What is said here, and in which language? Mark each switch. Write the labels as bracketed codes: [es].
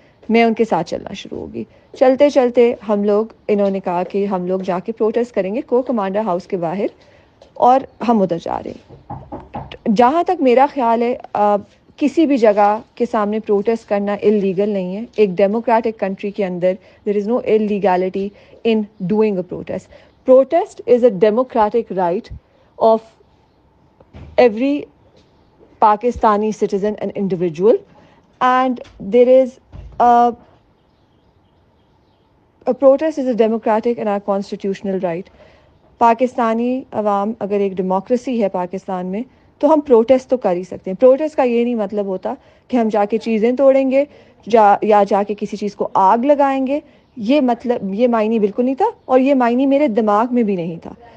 [ur] میں ان کے ساتھ چلنا شروع ہو گئی. چلتے چلتے انہوں نے کہا کہ ہم لوگ جا کے پروٹیسٹ کریں گے کور کمانڈر ہاؤس کے باہر, اور ہم ادھر جا رہے ہیں. جہاں تک میرا خیال ہے کسی بھی جگہ کے سامنے پروٹیسٹ کرنا اللیگل نہیں ہے. ایک ڈیموکریٹک کنٹری کے اندر [en] There is no illegality in doing a protest. Protest is a democratic right of every Pakistani citizen and individual, and there is a protest is a democratic and our constitutional right. [ur] Pakistani عوام اگر ایک democracy ہے پاکستان میں تو ہم پروٹیسٹ تو کر ہی سکتے ہیں. پروٹیسٹ کا یہ نہیں مطلب ہوتا کہ ہم جا کے چیزیں توڑیں گے یا جا کے کسی چیز کو آگ لگائیں گے. یہ معنی بالکل نہیں تھا, اور یہ معنی میرے دماغ میں بھی نہیں تھا.